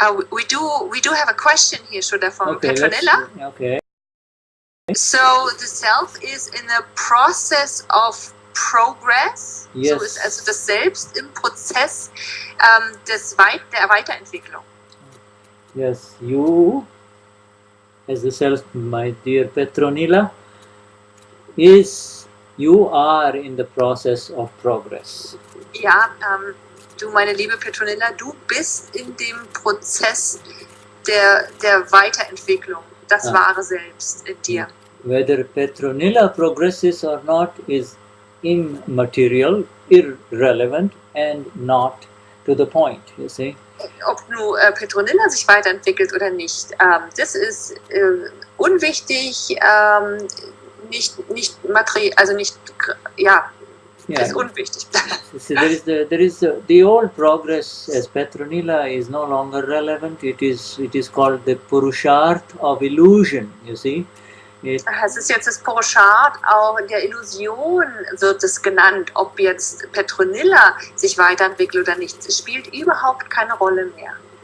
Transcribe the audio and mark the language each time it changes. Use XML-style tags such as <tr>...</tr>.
<en>We do have a question here, Shuddha, from Petronilla. Okay. So the self is in a process of progress. Yes.</en> <de>So ist also das Selbst im Prozess der Weiterentwicklung.</de> <en>Yes, you as the self, my dear Petronilla, you are in the process of progress.</en> <de>Ja, du, meine liebe Petronilla, du bist in dem Prozess der Weiterentwicklung, das wahre Selbst in dir.</de> <en>Whether Petronilla progresses or not is immaterial, irrelevant and not to the point, you see.</en> <de>Ob nur Petronilla sich weiterentwickelt oder nicht, das ist unwichtig, nicht materiell, also nicht, ja, ist unwichtig.</de> <en>See, there is the old progress as Petronilla is no longer relevant. It is called the Purusharth of illusion. You see.</en> <de>Es ist jetzt das Purusharth, auch in der Illusion wird es genannt, ob jetzt Petronilla sich weiterentwickelt oder nicht. Es spielt überhaupt keine Rolle mehr.</de>